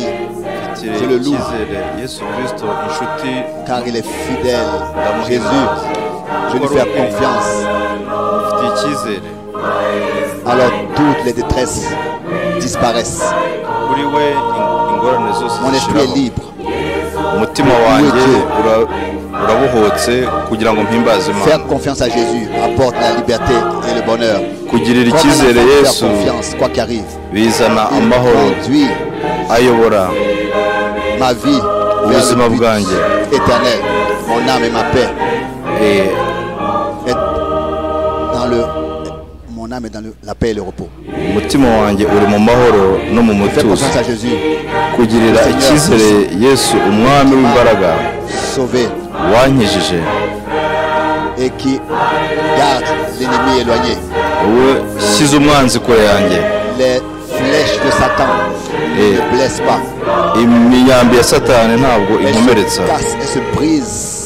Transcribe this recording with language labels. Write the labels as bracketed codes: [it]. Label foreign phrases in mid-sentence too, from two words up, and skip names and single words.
[fr] Je le loue. car il est fidèle. Jésus, je lui fais confiance. Alors toutes les détresses disparaissent. Mon esprit est libre. [rw] umutima wanjye urabohotse kugira ngo mpimbaze Imana. [fr] Faire confiance à Jésus apporte la liberté et le bonheur. [rw] Kugirira icyizere Yesu [fr] quoi qu'il arrive, [rw] bizana amahoro ayobora [fr] ma vie [rw] ubuzima bwanjye [fr] éternel. Mon âme et ma paix mon âme est dans la paix et le repos. [rw] umutima wanjye uri mu mahoro no mu mutuzo. Kugirira icyizere Yesu umwami w'imbaraga wankijije [fr] et qui garde l'ennemi éloigné. [rw] Wowe shyize umwanzi kure yanjye. [fr] Les flèches de Satan ne blessent pas. [rw] Imyambi ya Satani ntabwo inkomeretsa. [fr] Se brise.